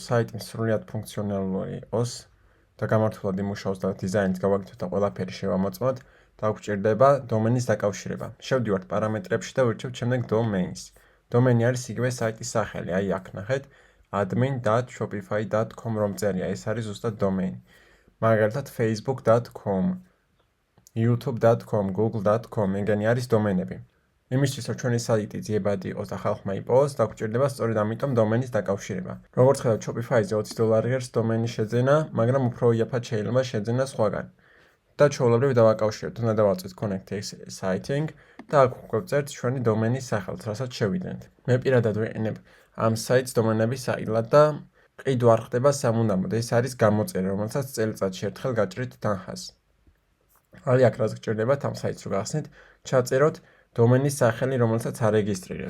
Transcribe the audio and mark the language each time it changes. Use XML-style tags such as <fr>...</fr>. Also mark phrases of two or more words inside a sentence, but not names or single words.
<ka>საიტი სრულიად ფუნქციონალური იყოს და გამართულად იმუშაოს და დიზაინით გავაკეთოთ და ყველაფერი შევამოწმოთ, დაგვჭირდება დომენის დაკავშირება. შევდივართ პარამეტრებში და ვირჩევთ შემდეგ დომეინს. დომენი არის იგივე საიტის სახელი, აი აქ ნახეთ admin.shopify.com რომ წერია, ეს არის ზუსტად დომენი. მაგალითად facebook.com, youtube.com, google.com, ეგენი არის დომენები. იმისთვის რომ ჩვენი საიტი ძიებადი იყოს და ხალხმა იპოვოს, დაგვჭირდება სწორედ ამიტომ დომენის დაკავშირება. როგორც ხედავთ, Shopify-ზე $20 ღირს დომენის შეძენა, მაგრამ უფრო იაფად შეიძლება შეძენა სხვაგან. და ჩვეულებრივ დავაკავშირებთ, უნდა დავაწვით</ka> <en>connect citing</en> <ka>და აქ გვწერთ ჩვენი დომენის სახელს, რასაც შევიძენთ. მე პირადად ვიყენებ ამ საიტს დომენების საყიდლად და ყიდვა არ ხდება სამუდამოდ. ეს არის გამოწერა, რომელსაც წელიწადში ერთხელ გაჭრით თანხას. აი აქ რაც გჭირდებათ ამ საიტს რო გახსნით, ჩაწეროთ დომენის სახელი, რომელსაც არეგისტრირებთ.</ka>